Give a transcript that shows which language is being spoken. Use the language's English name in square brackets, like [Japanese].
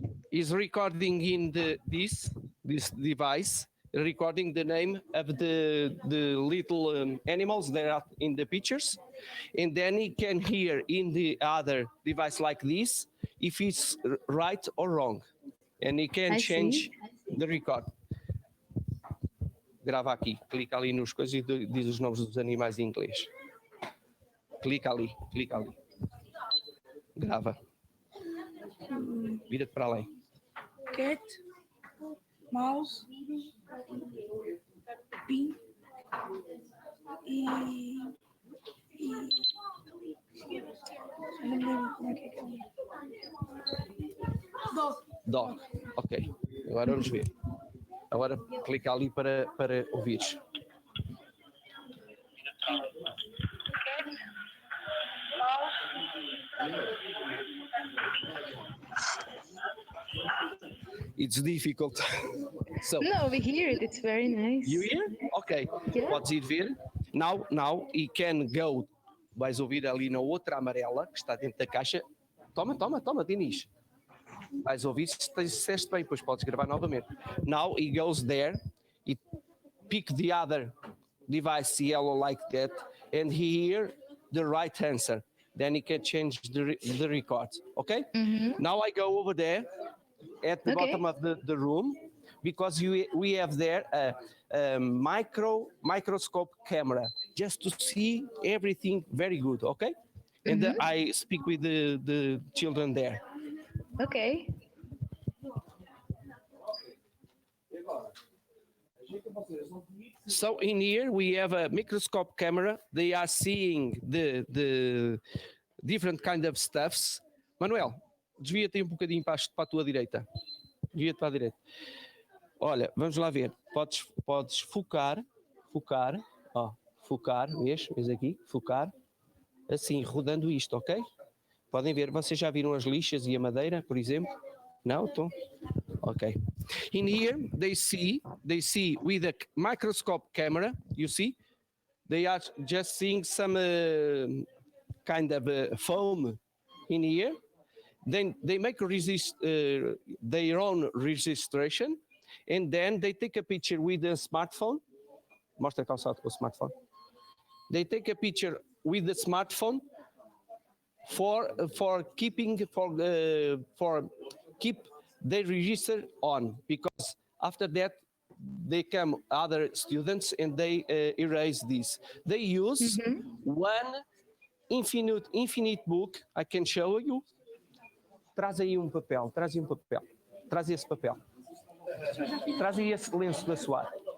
[English] Is recording in this device, recording the name of the little animals that are in the pictures, and then he can hear in the other device like this if it's right or wrong, and he can change the record. [Portuguese] Grava aqui, clica ali nos coisas e diz os nomes dos animais em inglês. Clica ali. Grava. Vira-te para além. [English] Cat, mouse, pin [Portuguese] e não lembro como é que é. Dog. Ok. Agora vamos ver. Agora clica ali para ouvires. [English] It's difficult. So, no, we hear it. It's very nice. You hear? Ok. Yeah. [Portuguese] Podes ir ver. [English] Now he can go. [Portuguese] Vais ouvir ali na outra amarela que está dentro da caixa. Toma, Dinis. Vais ouvir se disseste bem, depois podes gravar novamente. [English] Now he goes there, he pick the other device yellow like that, and he hear the right answer. Then he can change the record. Okay? Now I go over there at the bottom of the room, because we have there a microscope camera just to see everything very good. Okay? And I speak with the children there. Okay. So in here we have a microscope camera. They are seeing the different kind of stuffs. [Portuguese] Manuel, desvia-te um bocadinho para a tua direita. Desvia-te para a direita. Olha, vamos lá ver. Podes focar, ó, focar, vês aqui, focar, assim, rodando isto, ok? Podem ver, vocês já viram as lixas e a madeira, por exemplo? Não? Então, ok. [English] In here, they see with a microscope camera, you see, they are just seeing some kind of foam in here. Then they make their own registration, and then they take a picture with a smartphone. [Portuguese] Mostra cá o smartphone. [English] They take a picture with the smartphone, for keeping for keep the register on, because after that they come other students and they erase this. They use one infinite book. I can show you. [Portuguese] Traz aí um papel, traz aí um papel, traz esse papel, traz aí esse lenço da sua.